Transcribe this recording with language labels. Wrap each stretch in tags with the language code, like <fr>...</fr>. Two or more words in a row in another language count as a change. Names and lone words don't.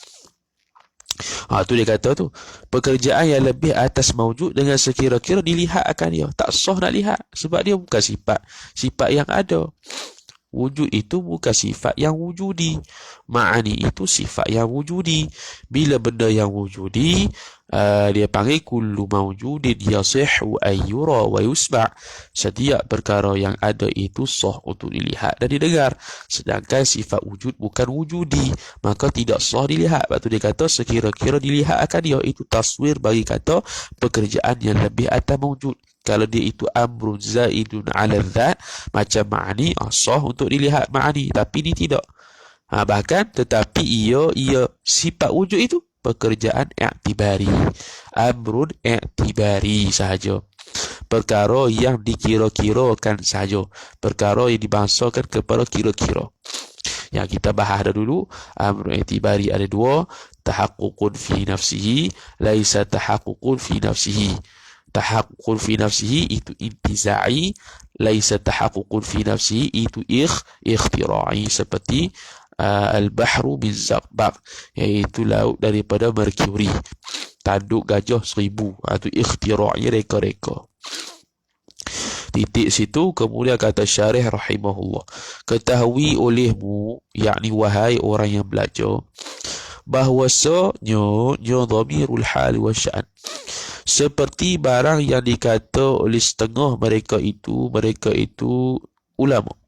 <ms>Tu dia kata tu, pekerjaan yang lebih atas mawjud dengan sekira-kira dilihat akan dia. Tak sah nak lihat, sebab dia bukan sifat yang ada. Wujud itu bukan sifat yang wujudi. Ma'ani itu sifat yang wujudi. Bila benda yang wujudi, dia panggil</ms> <ar>كل موجود يصح أن يرى ويسمع'.</ar> <ms>Setiap perkara yang ada itu sah untuk dilihat dan didengar. Sedangkan sifat wujud bukan wujudi, maka tidak sah dilihat. Lepas tu dia kata sekira-kira dilihat akan dia, itu taswir bagi kata pekerjaan yang lebih atas mawjud. Kalau dia itu</ms> <ar>أمر زائد على ذات,</ar> <ms>macam ma'ani, sah untuk dilihat ma'ani, tapi ini tidak. Bahkan tetapi ia sifat wujud itu pekerjaan i'tibari,</ms> <ar>أمر اعتباري</ar> <ms>sahaja, perkara yang dikira-kirakan sahaja, perkara yang dibangsakan kepada kira-kira. Yang kita bahas dah dulu,</ms> <ar>أمر اعتباري</ar> <ms>ada dua,</ms> <ar>تحقق في نفسه، ليس تحقق في نفسه. تحقق في نفسه</ar> <ms>itu intiza'i,</ms> <ar>ليس تحقق في نفسه</ar> <ms>itu ikhtira'i, seperti</ms> <ar>البحر من زئبق,</ar> <ms>iaitu laut daripada merkuri, tanduk gajah 1000, itu ikhtira'i, reka-reka. Titik situ. Kemudian kata syarih rahimahullah, ketahui olehmu, yakni wahai orang yang belajar, bahwasanya</ms> <ar>ضمير الحال والشأن,</ar> <ms>seperti barang yang dikata oleh setengah mereka itu ulama.</ms>